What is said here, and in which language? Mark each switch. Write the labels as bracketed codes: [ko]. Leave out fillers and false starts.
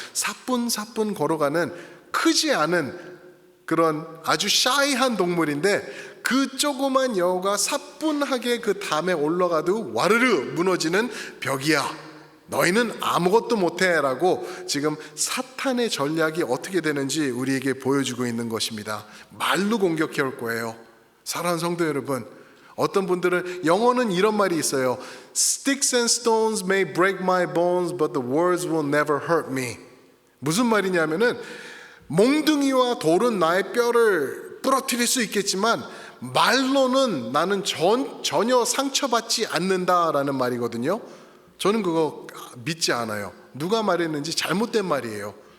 [ko] 사뿐사뿐 걸어가는 크지 않은 그런 아주 샤이한 동물인데, 그 조그만 여우가 사뿐하게 그 담에 올라가도 와르르 무너지는 벽이야. 너희는 아무것도 못해 라고 지금 사탄의 전략이 어떻게 되는지 우리에게 보여주고 있는 것입니다. 말로 공격해 올 거예요. 사랑하는 성도 여러분, 어떤 분들은, 영어는 이런 말이 있어요. [en] Sticks and stones may break my bones, but the words will never hurt me. [ko] 무슨 말이냐면은, 몽둥이와 돌은 나의 뼈를 부러뜨릴 수 있겠지만 말로는 나는 전혀 상처받지 않는다라는 말이거든요. 저는 그거 믿지 않아요. 누가 말했는지 잘못된 말이에요.